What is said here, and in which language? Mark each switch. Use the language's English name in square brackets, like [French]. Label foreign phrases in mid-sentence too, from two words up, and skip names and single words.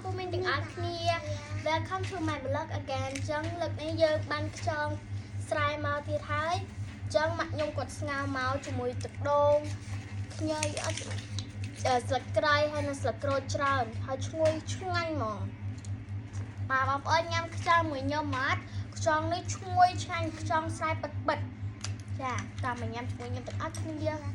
[Khmer] ទាំងអស់គ្នា [English] Welcome to my blog again [Khmer] ចឹងលើកនេះយើងបានខ្យងស្រែមកទៀតហើយចឹងម៉ាក់ខ្ញុំគាត់ស្ងោរមកជាមួយទឹកដូងខ្ញីអត់ស្លឹកគ្រៃហើយនិងស្លឹកក្រូចច្រើនហើយឈ្ងុយឆ្ងាញ់ហ្មងបាទបងប្អូនញ៉ាំខ្យងមួយខ្ញុំអត់ខ្យងនេះឈ្ងុយឆ្ងាញ់ខ្យងស្រែពិតពិតចាតាមមកញ៉ាំជាមួយខ្ញុំទាំងអស់គ្នា